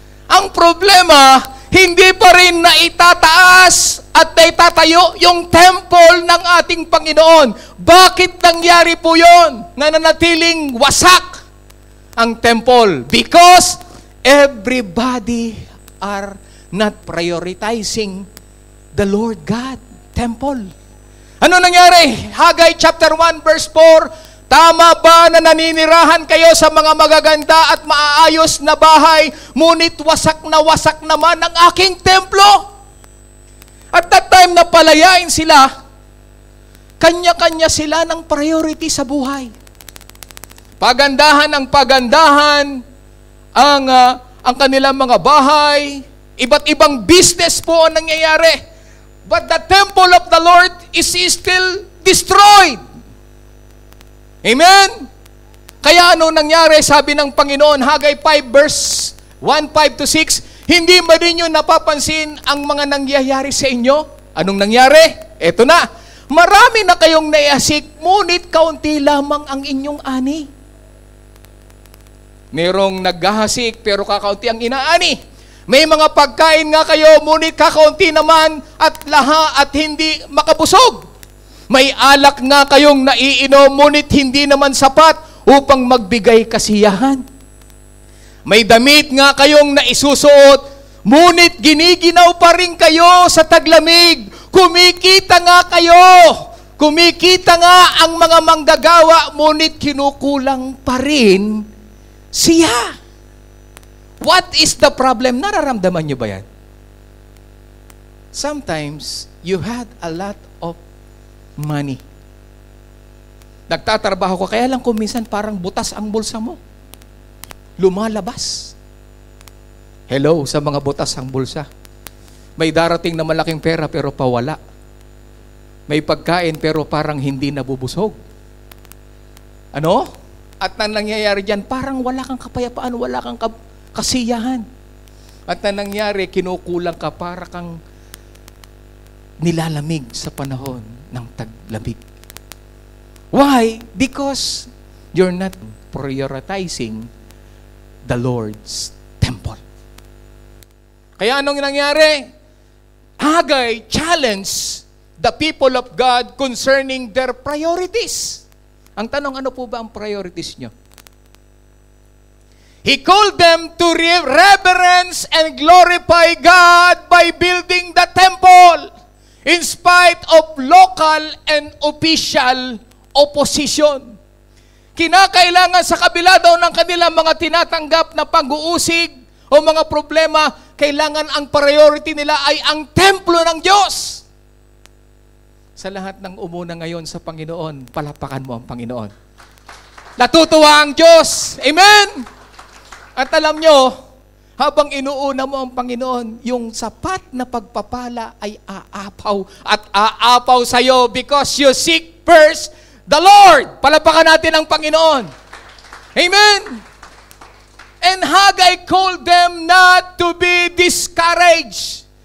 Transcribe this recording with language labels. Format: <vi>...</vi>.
<tl>Ang problema, hindi pa rin naitataas at naitatayo yung temple ng ating Panginoon. Bakit nangyari po yon? Na nanatiling wasak. ang temple?</tl> <en>Because everybody are not prioritizing the Lord God temple.</en> <tl>Ano nangyari? Haggai chapter 1 verse 4, tama ba na naninirahan kayo sa mga magaganda at maaayos na bahay, ngunit wasak naman ang aking templo?</tl> <en>At that time</en> <tl>na palayain sila, kanya-kanya sila ng priority sa buhay. Pagandahan ang pagandahan ang kanilang mga bahay, iba't ibang business po ang nangyayari.</tl> <en>But the temple of the Lord is still destroyed.</en> <tl>Amen? Kaya ano nangyari? Sabi ng Panginoon, Haggai 5 verse 1, 5 to 6, hindi ba din nyo napapansin ang mga nangyayari sa inyo? Anong nangyari? Eto na. Marami na kayong naiasik, ngunit kaunti lamang ang inyong ani. Merong naghahasik, pero kakaunti ang inaani. May mga pagkain nga kayo, ngunit kakaunti naman at hindi makabusog. May alak nga kayong naiinom, ngunit hindi naman sapat upang magbigay kasiyahan. May damit nga kayong naisusuot, ngunit giniginaw pa rin kayo sa taglamig. Kumikita nga kayo. Kumikita nga ang mga manggagawa, ngunit kinukulang pa rin siya.</tl> <en>What is the problem?</en> <tl>Nararamdaman niyo ba yan?</tl> <en>Sometimes, you had a lot of money.</en> <tl>Nagtatrabaho ka, kaya lang kung minsan parang butas ang bulsa mo. Lumalabas. Hello sa mga butas ang bulsa. May darating na malaking pera pero pawala. May pagkain pero parang hindi nabubusog. Ano? At nang nangyayari dyan, parang wala kang kapayapaan, wala kang kasiyahan. At nang nangyayari, kinukulang ka, para kang nilalamig sa panahon ng taglamig.</tl> <en>Why? Because you're not prioritizing the Lord's temple.</en> <tl>Kaya anong nangyari?</tl> <en>Haggai challenged the people of God concerning their priorities.</en> <tl>Ang tanong, ano po ba ang priorities nyo?</tl> <en>He called them to reverence and glorify God by building the temple in spite of local and official opposition.</en> <tl>Kinakailangan sa kabila daw ng kanilang mga tinatanggap na pag-uusig o mga problema, kailangan ang priority nila ay ang templo ng Diyos. Sa lahat ng umuna ngayon sa Panginoon, palapakan mo ang Panginoon. Natutuwa ang Diyos. Amen? At alam nyo, habang inuuna mo ang Panginoon, yung sapat na pagpapala ay aapaw at aapaw sa'yo</tl> <en>because you seek first the Lord.</en> <tl>Palapakan natin ang Panginoon. Amen?</tl> <en>And Haggai called them not to be discouraged.</en>